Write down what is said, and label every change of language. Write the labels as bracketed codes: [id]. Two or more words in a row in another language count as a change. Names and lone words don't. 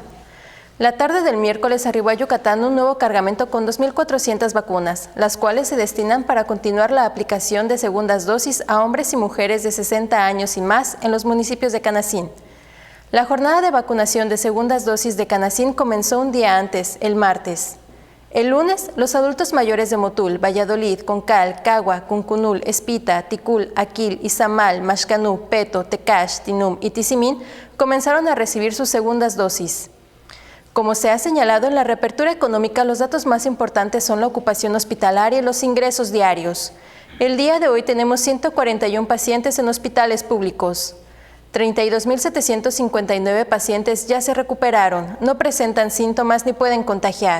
[es] La tarde del miércoles arribó a Yucatán un nuevo cargamento con 2.400 vacunas, las cuales se destinan para continuar la aplicación de segundas dosis a hombres y mujeres de 60 años y más en los municipios de Canacín. La jornada de vacunación de segundas dosis de Canacín comenzó un día antes, el martes. El lunes, los adultos mayores de Motul, Valladolid, Concal, Cagua, Cuncunul, Espita, Ticul, Aquil, Izamal, Maxcanú, Peto, Tecash, Tinum y Tizimín comenzaron a recibir sus segundas dosis. Como se ha señalado en la reapertura económica, los datos más importantes son la ocupación hospitalaria y los ingresos diarios. El día de hoy tenemos 141 pacientes en hospitales públicos. 32.759 pacientes ya se recuperaron, no presentan síntomas ni pueden contagiar.